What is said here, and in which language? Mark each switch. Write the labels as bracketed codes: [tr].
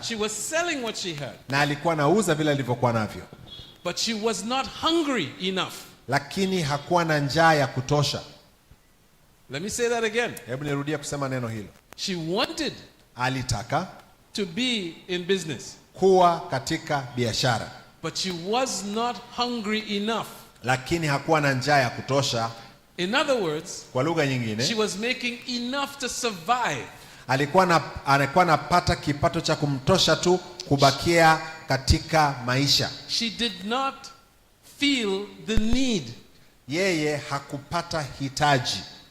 [en] She was selling what she had. [sw] Na alikuwa anauza vile alivyokuwa navyo. [en] But she was not hungry enough. [sw] Lakini hakuwa na njaa ya kutosha. [en] Let me say that again. [sw] Hebu nirudie kusema neno hilo. [en] She wanted, [sw] alitaka, [en] to be in business, [sw] kuwa katika biashara. [en] But she was not hungry enough. [sw] Lakini hakuwa na njaa ya kutosha. [en] In other words, [sw] kwa lugha nyingine, [en] she was making enough to survive. [sw] Alikuwa anapata kipato cha kumtosha tu kubakia katika maisha. [en] She did not feel the need. [sw] Yeye hakupata hitaji.